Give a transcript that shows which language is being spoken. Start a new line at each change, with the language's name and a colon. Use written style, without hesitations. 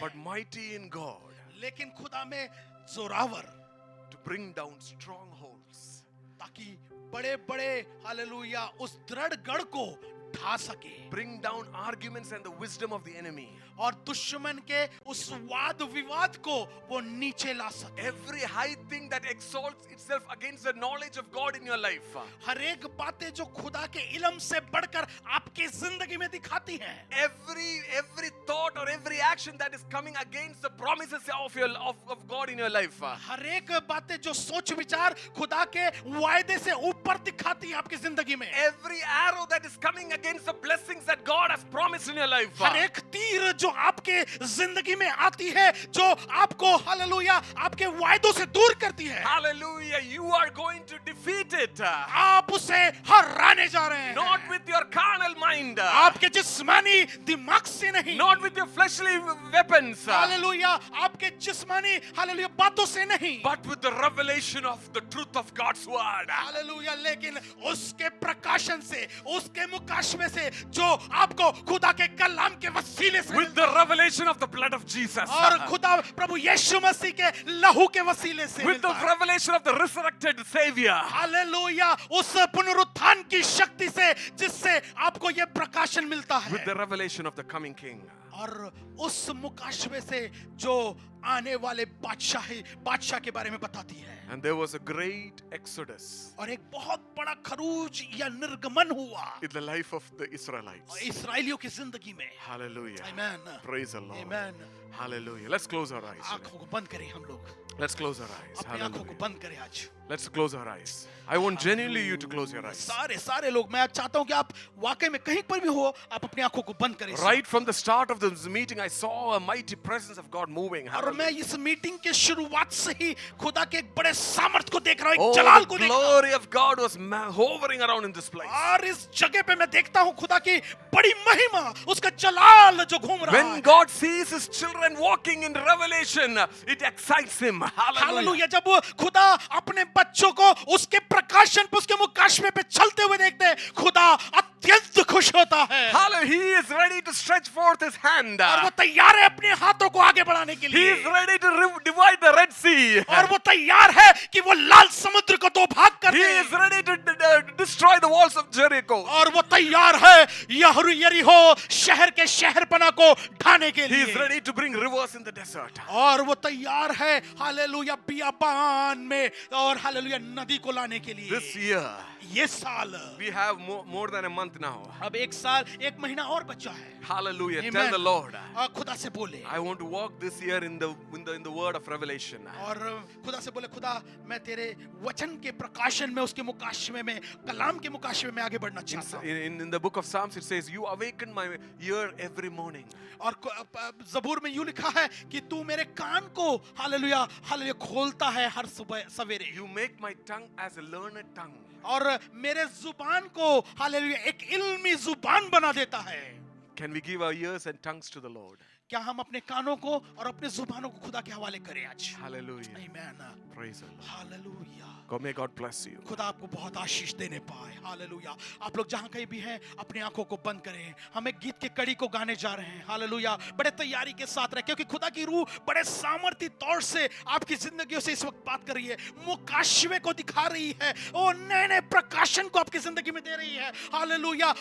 English: but mighty in God
Hindi: लेकिन खुदा में Zorawar,
English: to bring down strongholds.
Hindi: ताकि बड़े बड़े हालेलुया उस दृढ़ गढ़ को ढा सके,
English: Bring down arguments and the wisdom of the enemy.
Hindi: और दुश्मन के उस वाद विवाद को वो नीचे ला सके।
English: Every high thing that exalts itself against the knowledge of God in your life.
Hindi: हर एक बातें जो खुदा के इल्म से बढ़कर आपकी जिंदगी में दिखाती हैं,
English: Every thought or every action that is coming against the promises of God in your life.
Hindi: हर एक बातें जो सोच विचार खुदा के वायदे से ऊपर दिखाती है आपकी जिंदगी में,
English: Every arrow that is coming against the blessings that God has promised in your life.
Hindi: हर एक तीर जो आपके जिंदगी में आती है, जो आपको हालेलुया आपके वायदों से दूर करती है,
English: Hallelujah. You are going to defeat it.
Hindi: आप उसे हराने जा रहे हैं।
English: Not with your carnal mind.
Hindi: आपके जिस्मानी दिमाग से नहीं,
English: Not with your fleshly weapons.
Hindi: Hallelujah आपके जिस्मानी हालेलुया बातों से नहीं,
English: But with the revelation of the truth of God's word.
Hindi: Hallelujah, लेकिन उसके प्रकाशन से, उसके मुकाशमे से जो आपको खुदा के कलाम के वसीले से
English: With the revelation of the blood of Jesus.
Hindi: और खुदा प्रभु यीशु मसीह के लहू के वसीले से
English: With the
Hindi: मिलता है।
English: revelation of the resurrected Savior.
Hindi: Hallelujah उस पुनरुत्थान की शक्ति से जिससे आपको यह प्रकाशन मिलता
English: With
Hindi: है,
English: the revelation of the coming King.
Hindi: और उस मुकाशवे से जो आने वाले बादशाह के बारे में बताती है।
English: And there was a great exodus
Hindi: और एक बहुत बड़ा खरूज या निर्गमन हुआ
English: in the life of the Israelites.
Hindi: इसराइलियों की जिंदगी में।
English: Hallelujah. Amen. Praise the Lord. Amen. Hallelujah. Let's close our eyes.
Hindi: आंखों को बंद करें हम लोग,
English: Let's close our eyes.
Hindi: अपनी आंखों को
English: Hallelujah.
Hindi: बंद करें आज।
English: Let's close our eyes. I want genuinely you to close your eyes.
Hindi: सारे लोग, मैं चाहता हूं कि आप वाकई में कहीं पर भी हो, आप अपनी आंखों को बंद करें।
English: Right from the start of this meeting, I saw a mighty presence of God moving.
Hindi: और मैं इस मीटिंग के शुरुआत से ही खुदा के एक बड़े सामर्थ को देख रहा हूं,
English: Oh,
Hindi: एक जलाल
English: the
Hindi: को देख रहा हूं।
English: glory of God was hovering around in this place.
Hindi: और इस जगह पे मैं देखता हूं खुदा की बड़ी महिमा, उसका जलाल जो घूम रहा
English: When
Hindi: है।
English: God sees His children walking in revelation, it excites Him. Hallelujah.
Hindi: Hallelujah. जब वो खुदा अपने बच्चों को उसके प्रकाशन पे, उसके मुकाशवे पे चलते हुए देखते हैं, खुदा अत्यंत खुश होता है।
English: Hallelujah. He is ready to stretch forth His hand.
Hindi: और वो तैयार है अपने हाथों को आगे बढ़ाने के
English: He
Hindi: लिए।
English: is ready to divide the Red Sea.
Hindi: और वो तैयार है कि वो लाल समुद्र को दो भाग कर
English: He
Hindi: दे।
English: is ready to destroy the walls of Jericho.
Hindi: और वो तैयार है यरीहो शहर के शहरपना को ढाने के
English: He is
Hindi: लिए।
English: ready to bring rivers in the desert.
Hindi: और वो तैयार है हालेलुया बियाबान में और हालेलुया नदी को लाने के लिए।
English: This year,
Hindi: ये साल
English: we have more than a month now.
Hindi: अब एक साल, एक महीना और बचा है।
English: Hallelujah. Amen. Tell the Lord,
Hindi: खुदा से बोले
English: I want to walk this year in the word of revelation.
Hindi: और खुदा से बोले, खुदा मैं तेरे वचन के प्रकाशन में, उसके मुकाशवे में, कलाम के मुकाशवे में आगे बढ़ना चाहता हूँ।
English: In the book of Psalms, it says, "You awaken my ear every morning."
Hindi: और ज़बूर में यूं लिखा है कि तू मेरे कान को हालेलुया हालेलुया खोलता है हर सुबह सवेरे।
English: You make my tongue as a learned tongue.
Hindi: और मेरे जुबान को हालेलुया एक इल्मी जुबान बना देता है।
English: Can we give our ears and tongues to the Lord?
Hindi: क्या हम अपने कानों को और अपने जुबानों को खुदा के हवाले करें आज?
English: Hallelujah.
Hindi: आमीन।
English: Praise the Lord.
Hindi: Hallelujah.
English: God, may God bless you.
Hindi: खुदा आपको बहुत आशीष देने पाए। हालेलुया। आप लोग जहां कहीं भी हैं अपनी आंखों को बंद करें। हम एक गीत के कड़ी को गाने जा रहे हैं। हालेलुया। बड़े तैयारी के साथ रहे, क्योंकि खुदा की रूह बड़े सामर्थ्य तौर से आपकी जिंदगियों से इस वक्त बात कर रही है, मुकाशवे को दिखा रही है, वो नए नए प्रकाशन को आपकी जिंदगी में दे रही है। हालेलुया।